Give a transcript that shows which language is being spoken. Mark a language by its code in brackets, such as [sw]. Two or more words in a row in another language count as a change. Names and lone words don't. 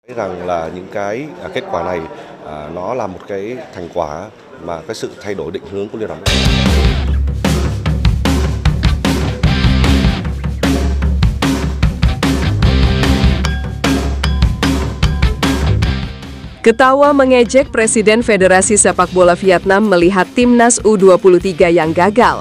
[vi] Thấy rằng là những cái kết quả này nó là một cái thành quả mà cái sự thay đổi định hướng của Liên đoàn. [id] Ketawa mengejek Presiden Federasi Sepak Bola Vietnam melihat timnas U23 yang gagal.